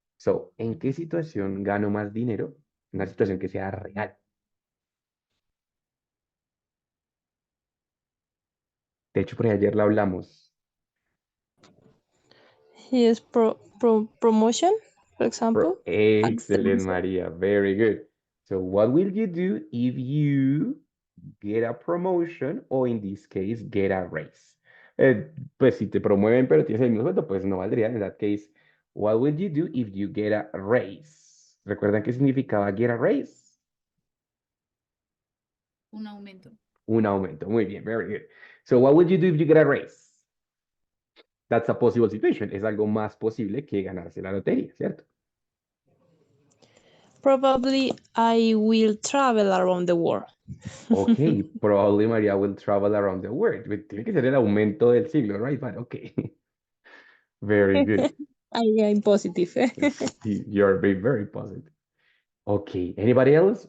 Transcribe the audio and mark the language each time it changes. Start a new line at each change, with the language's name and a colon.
Spanish: So, ¿en qué situación gano más dinero? Una situación que sea real. De hecho, por ahí ayer la hablamos.
English: His promotion, for example. Excellent, Academic. Maria. Very good. So, what will you do if you get a promotion or in this case, get a raise?
Spanish: Pues si te promueven pero tienes el mismo sueldo, pues no valdría.
English: In that case, what will you do if you get a raise?
Spanish: ¿Recuerdan qué significaba
English: get a raise?
Spanish: Un aumento. Un aumento. Muy bien,
English: very good. So, what would you do if you get a raise? That's a possible situation.
Spanish: Es algo más posible que ganarse la lotería, ¿cierto?
English: Probably I will travel around the world. Ok, probably Maria will travel around the world.
Spanish: Tiene que ser el aumento del siglo, right?
English: But okay. Very good. I'm positive. You're very, very positive. Okay, anybody else?